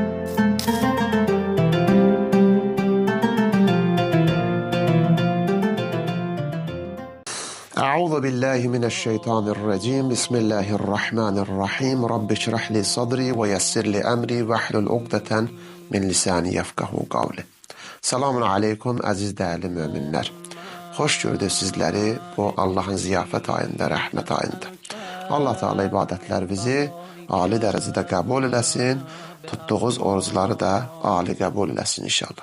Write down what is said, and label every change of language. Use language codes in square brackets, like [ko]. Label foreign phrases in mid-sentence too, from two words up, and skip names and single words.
[ar] أعوذ بالله من الشيطان الرجيم بسم الله الرحمن الرحيم رب اشرح لي صدري ويسر لي أمري واحلل عقدة من لساني يفقهوا قولي. سلام عليكم [az] əziz dəyərli möminlər. Xoş gördük sizləri bu Allahın ziyafət ayında, rəhmət ayında. Allah Teala ibadətlərimizi ali dərəcədə qəbul eləsin, tutduğunuz orucları da ali qəbul eləsin inşallah.